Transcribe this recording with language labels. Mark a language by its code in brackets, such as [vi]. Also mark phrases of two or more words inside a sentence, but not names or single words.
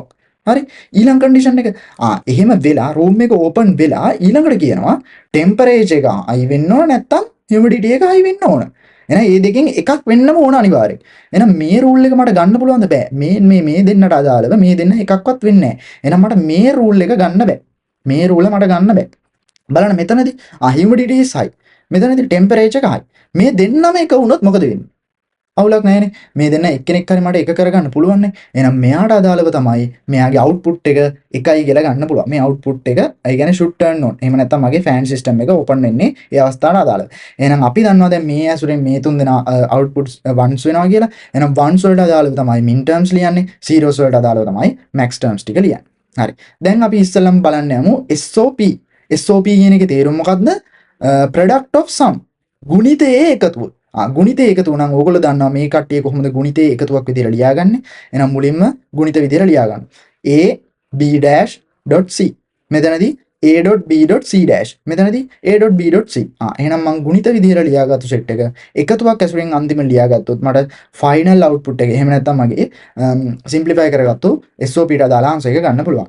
[si] හරි ඊළඟ condition එක එහෙම වෙලා room එක open වෙලා ඊළඟට කියනවා temperature එක high වෙන්න ඕන නැත්නම් humidity එක high වෙන්න ඕන. එහෙනම් මේ දෙකෙන් එකක් වෙන්නම ඕන අනිවාර්යෙන්. එහෙනම් මේ රූල් එක මට ගන්න පුළුවන්ද බෑ. මේ දෙන්නට අදාළව මේ දෙන්න එකක්වත් වෙන්නේ නැහැ. එහෙනම් මට මේ රූල් එක ගන්න බෑ. මේ රූල මට ගන්න බෑ. බලන්න මෙතනදී [en] humidity is high. [si] මෙතනදී temperature එක high. මේ දෙන්නම එක වුණොත් මොකද වෙන්නේ? අවුලක් නැහැනේ. මේ දෙන්න එක්කෙනෙක් හරි මට එක කරගන්න පුළුවන් නේ. එහෙනම් මෙයාට අදාළව තමයි මෙයාගේ output එක එකයි කියලා ගන්න පුළුවන්. මේ output එක ඒ කියන්නේ [en] should turn on. [si] එහෙම නැත්නම් මගේ [en] fan system [si] එක open වෙන්නේ ඒ අවස්ථාවට අදාළව. එහෙනම් අපි දන්නවා දැන් මේ ඇසුරෙන් මේ තුන් දෙනා [en] outputs ones [si] වෙනවා කියලා. එහෙනම් ones වලට අදාළව තමයි [en] min terms [si] ලියන්නේ. zeros වලට අදාළව තමයි [en] max terms [si] ටික ලියන්නේ. හරි. දැන් අපි ඉස්සෙල්ලම බලන්න යමු SOP. SOP කියන එකේ තේරුම මොකක්ද? [en] product of sum. [si] ගුණිතයේ එකතුව. ගුණිතයේ එකතුව නම් ඕගොල්ලෝ දන්නවා මේ කට්ටිය කොහොමද ගුණිතයේ එකතුවක් විදිහට ලියාගන්නේ. එහෙනම් මුලින්ම ගුණිත විදිහට ලියා ගන්න. A B' .c. මෙතනදී A.B.C' මෙතනදී A.B.C. එහෙනම් මම ගුණිත විදිහට ලියාගත්තු සෙට් එක එකතුවක් ඇසුරෙන් අන්තිම ලියාගත්තොත් මට [en] final output [si] එක එහෙම නැත්නම් මගේ සිම්ප්ලිෆයි කරගත්තු SOP ට අදාළ ආන්සර් එක ගන්න පුළුවන්.